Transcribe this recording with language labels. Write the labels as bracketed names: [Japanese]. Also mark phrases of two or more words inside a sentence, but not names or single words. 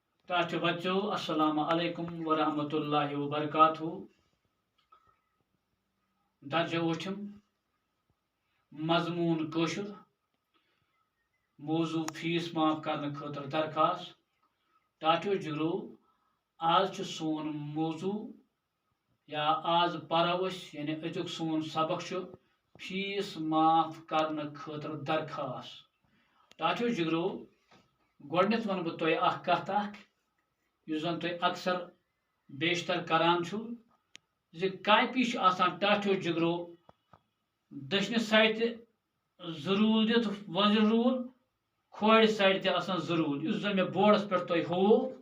[Kashmiri] طلبہ بچو [Arabic] السلام علیکم ورحمۃ اللہ وبرکاتہ [Kashmiri] درجہ وچھم مضمون کوشر موضوع فیس معاف کرنے خاطر درخواست ٹاٹو جگرو آج سون موضوع یا آج پرو یعنی ازیک سون سبق فیس معاف کرنے خاطر درخواست ٹاٹو جگرو گۄڈنیتھ ون بہ تۄہہِ اکھ کتھ اکھ یُس زن تُہۍ اکثر بیشتر کران چھُو زِ کاپی چھِ آسان ٹاٹھیو جگرو دٔچھنہِ سایڈِ تہِ زٕ روٗل دِتھ وۄزٕلۍ روٗل کھورِ سایڈِ تہِ آسان زٕ روٗل یُس زن مےٚ بورڈس پٮ۪ٹھ تۄہہِ ہوو